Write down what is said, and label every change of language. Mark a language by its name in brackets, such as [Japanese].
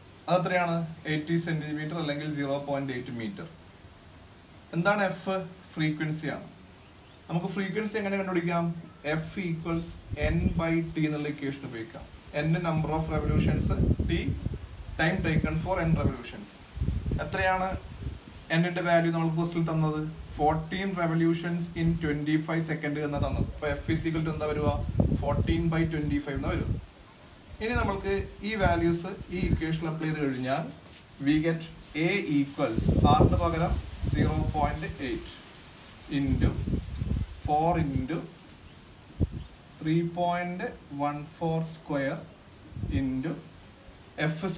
[Malayalam] അത് എത്രയാണ്? 80 സെന്റിമീറ്റർ അല്ലെങ്കിൽ 0.8 മീറ്റർ. എന്താണ് എഫ്? ഫ്രീക്വൻസിയാണ്. നമുക്ക് ഫ്രീക്വൻസി എങ്ങനെ കണ്ടുപിടിക്കാം? [English] F equals n/t [Malayalam] എന്നുള്ള ഇക്വേഷൻ ഉപയോഗിക്കാം. [English] n number of revolutions, t time taken for n revolutions. [Malayalam] എത്രയാണ് n-ന്റെ വാല്യൂ നമുക്ക് ക്വസ്റ്റ്യനിൽ തന്നത്? [English] 14 revolutions in 25 seconds [Malayalam] എന്ന് തന്നത്. അപ്പോൾ എഫ് [English] is equal to [Malayalam] എന്താ വരിക? 14/25 എന്ന് വരും. ഇനി നമ്മൾക്ക് ഈ വാല്യൂസ് ഈ ഇക്വേഷനിൽ അപ്ലൈ ചെയ്ത് കഴിഞ്ഞാൽ [English] we get [Malayalam] A ഈക്വൽസ് ആറിന് പകരം 0.8 ഇൻറ്റു 4 ഇൻറ്റു 3.14² ഇൻറ്റു f²